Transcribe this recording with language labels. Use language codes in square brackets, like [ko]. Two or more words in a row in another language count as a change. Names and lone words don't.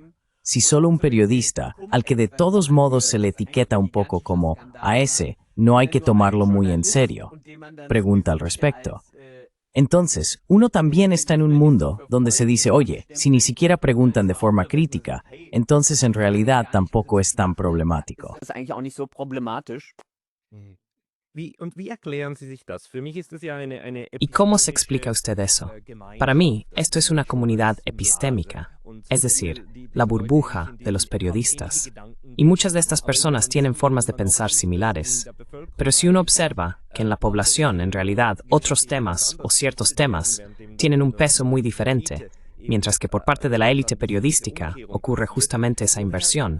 [es] Si solo un periodista, al que de todos modos se le etiqueta un poco como a ese, no hay que tomarlo muy en serio, pregunta al respecto. Entonces, uno también está en un mundo donde se dice, oye, si ni siquiera preguntan de forma crítica, entonces en realidad tampoco es tan problemático. [de] Wie erklären Sie sich das? Für mich ist das ja eine [es] ¿Y cómo se explica usted eso? Para mí, esto es una comunidad epistémica, es decir, la burbuja de los periodistas. Y muchas de estas personas tienen formas de pensar similares. Pero si uno observa que en la población, en realidad, otros temas o ciertos temas tienen un peso muy diferente, mientras que por parte de la élite periodística ocurre justamente esa inversión.